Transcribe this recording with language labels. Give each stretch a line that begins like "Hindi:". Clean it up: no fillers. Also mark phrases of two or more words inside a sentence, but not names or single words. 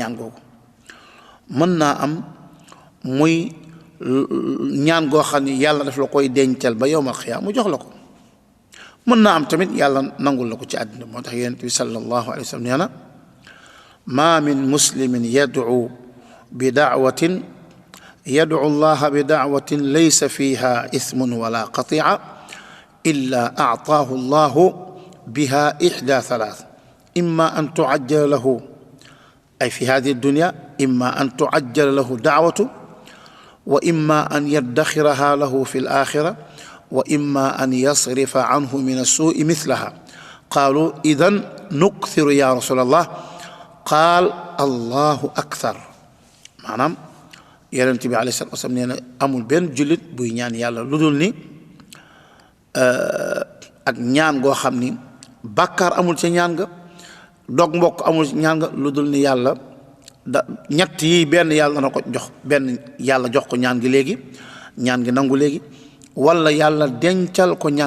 Wolof: ñaan googu mën naa am muy ñaan goo xam ni yàlla daf la koy dencal ba yowmal xiyaam mu jox la ko mën naa am tamit yàlla nangul la ko ci àddina moo tax yonent bi
Arabic: صلى الله عليه وسلم
Wolof: nee na
Arabic: ما من مسلم يدعو بدعوة الله ب بدعوة ليس فيها إثم ولا قطيعة إلا أعطاه الله بها إحدى ثلاث إما أن تعجل له أي في هذه الدنيا إما أن تعجل له دعوته وإما أن يدخرها له في الآخرة وإما أن يصرف عنه من السوء مثلها قالوا إذن نكثر يا رسول الله قال الله أكثر
Wolof: maanaam yonent bi
Arabic: عليه الصلاة والسلام
Wolof: nee na amul benn jullit buy ñaan yàlla lu dul ni ak ñaan goo xam ni bàkkaar amul ca ñaan nga dog mbokk amul ca ñaan nga lu dul ni yàlla ñett yi benn yàlla na ko jox benn yàlla jox ko ñaan gi léegi ñaan gi nangu léegi wala yàlla dencal ko ñaan